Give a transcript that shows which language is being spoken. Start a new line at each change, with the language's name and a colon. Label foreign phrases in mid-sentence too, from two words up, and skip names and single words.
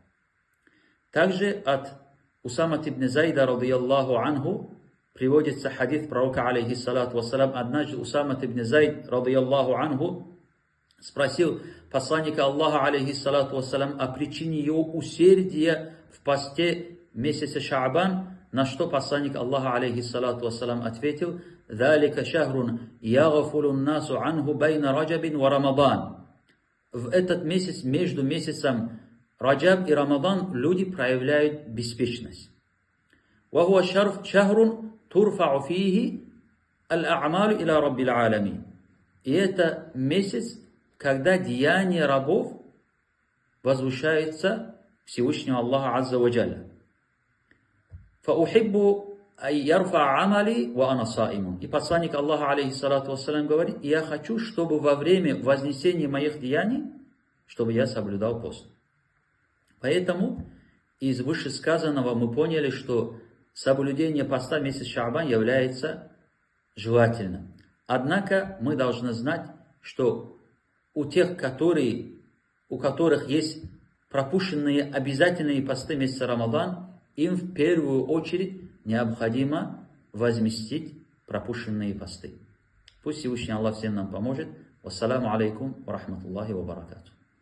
Russian: Также от Усама ибн Зайда,
Arabic: رضي الله عنه,
Russian: приводится хадис пророка,
Arabic: عليه الصلاة والسلام.
Russian: Однажды Усама ибн Зайд,
Arabic: رضي الله عنه,
Russian: спросил посланника Аллаха,
Arabic: عليه الصلاة والسلام,
Russian: о причине его усердия в посте месяца Шаабан, на что посланник Аллаха,
Arabic: عليه الصلاة والسلام,
Russian: ответил:
Arabic: «ذلك شهر يغفل الناس عنه بين رجب ورمضان».
Russian: В этот месяц, между месяцем Раджаб и Рамадан, люди проявляют беспечность.
Arabic: «وهو شهر ترفع فيه الأعمال إلى رب العالمين».
Russian: И это месяц, когда деяния рабов возвышается Всевышнему Аллаху
Arabic: عز وجل. «فأحب أن يرفع عملي وأنا صائم».
Russian: И посланник Аллаха,
Arabic: عليه الصلاة والسلام,
Russian: говорит: я хочу, чтобы во время вознесения моих деяний, чтобы я соблюдал пост. Поэтому из вышесказанного мы поняли, что соблюдение поста в месяц Шаабан является желательным. Однако мы должны знать, что у тех, у которых есть пропущенные обязательные посты месяца Рамадан, им в первую очередь необходимо возместить пропущенные посты. Пусть Всевышний Аллах всем нам поможет.
Arabic: والسلام عليكم ورحمة الله وبركاته.